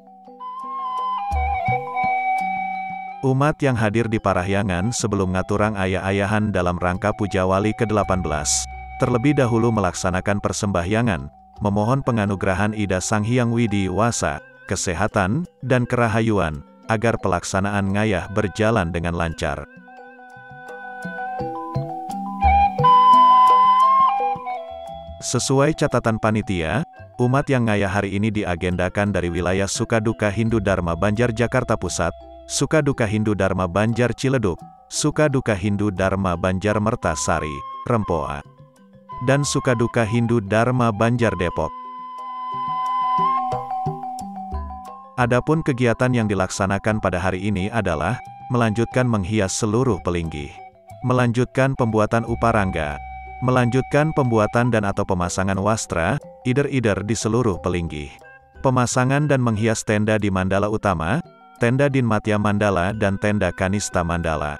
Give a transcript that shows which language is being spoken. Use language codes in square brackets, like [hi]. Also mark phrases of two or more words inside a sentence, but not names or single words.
[id] Umat yang hadir di Parahyangan sebelum [ban] ngaturang ayah-ayahan [id] dalam rangka Puja Wali ke-18, terlebih dahulu melaksanakan persembahyangan, memohon penganugerahan Ida Sang Hyang Widi Wasa, kesehatan, dan kerahayuan, agar pelaksanaan ngayah berjalan dengan lancar. Sesuai catatan panitia, umat yang ngayah hari ini diagendakan dari wilayah Sukaduka Hindu Dharma Banjar Jakarta Pusat, Sukaduka Hindu Dharma Banjar Ciledug, Sukaduka Hindu Dharma Banjar Mertasari, Rempoa, dan Sukaduka Hindu Dharma Banjar Depok. Adapun kegiatan yang dilaksanakan pada hari ini adalah melanjutkan menghias seluruh pelinggih, melanjutkan pembuatan uparangga, melanjutkan pembuatan dan atau pemasangan wastra, eider-eider di seluruh pelinggih, pemasangan dan menghias tenda di Mandala Utama, tenda Dinmatya Mandala dan tenda Kanista Mandala.